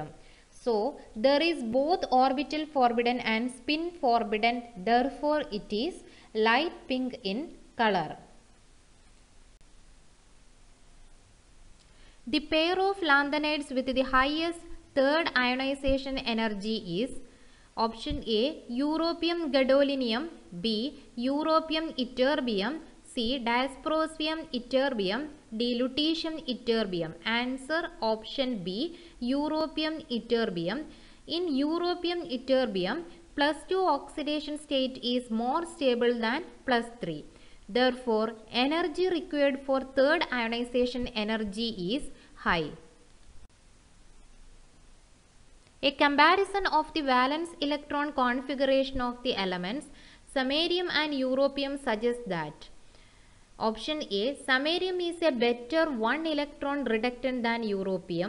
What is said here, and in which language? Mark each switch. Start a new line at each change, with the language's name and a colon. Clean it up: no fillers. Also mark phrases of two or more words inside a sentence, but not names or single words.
English: So there is both orbital forbidden and spin forbidden, therefore it is light pink in color. The pair of lanthanides with the highest third ionization energy is: option A, europium gadolinium. B, europium ytterbium. C, dysprosium ytterbium. D, lutetium ytterbium. Answer option B, europium ytterbium. In europium ytterbium, +2 oxidation state is more stable than +3. Therefore, energy required for third ionization energy is high. A comparison of the valence electron configuration of the elements samarium and europium suggests that: option A, samarium is a better 1 electron reductant than europium.